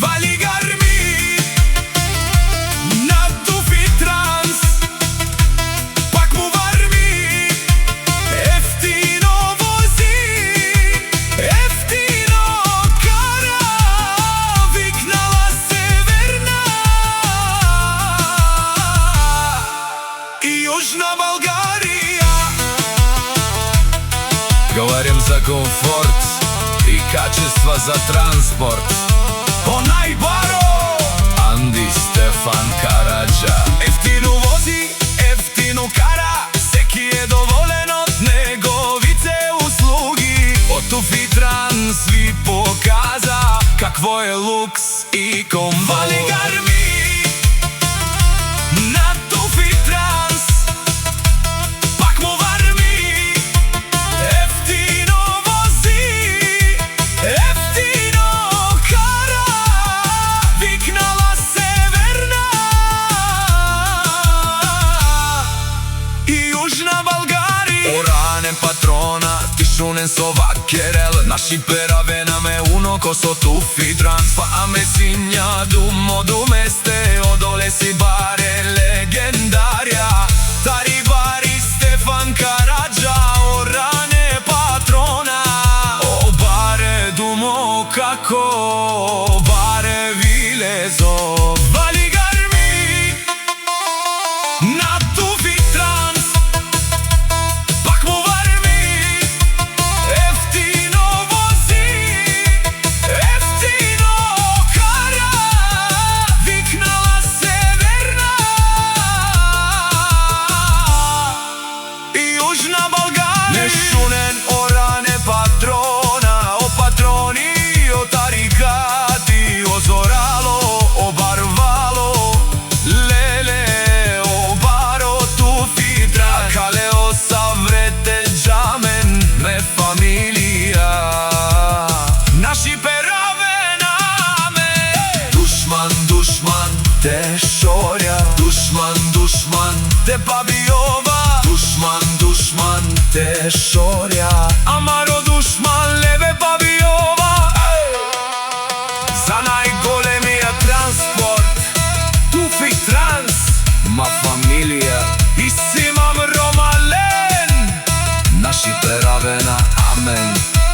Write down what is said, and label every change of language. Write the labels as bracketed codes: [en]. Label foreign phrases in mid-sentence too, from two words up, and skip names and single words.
[mk] Вали гарми на Туфи Транс, пак му варми, ефтино вози, ефтино кара, викнала Северна и Јужна Българија. Говорим за комфорт и качество за транспорт. Онај баро Анди Стефан Караджа. Ефтино вози, ефтино кара, секи е доволен од неговите услуги. Од Туфи Транс ви показа какво е лукс и комфорт. Вали гарми на Туфи Транс, пак му варми, ефтино вози, ефтино кара, викнала Северна и Јужна Българија. [rom] Ране Патрона, тишунен со вакерел, наши перавена ме уноко со Туфи Транс. Па аме синја думо думесте, одоле си баре легендарија. Тари бари Стефан Караджа, о Ране Патрона. О баре думо како, баре вилезо. [mk] Вали гарми на Туфи Транс, пак му варми, ефтино вози, ефтино кара, викнала Северна и Јужна Българија. [rom] Нешунен о Ране Патрона, о патрони, о тарикати, о зорало, о барвало, леле, о баро Туфи Транс. Кале о саврете джамен, ме фамилија, наши перавена ме. Душман, душман, те шорја, душман, душман, те пабиова. Душман, душман, те шорја, амаро душман, леве пабиова. [mk] За најголемиот транспорт, Туфи Транс, [rom] ма фамилија и Симам Ромален, наши перавена, амен.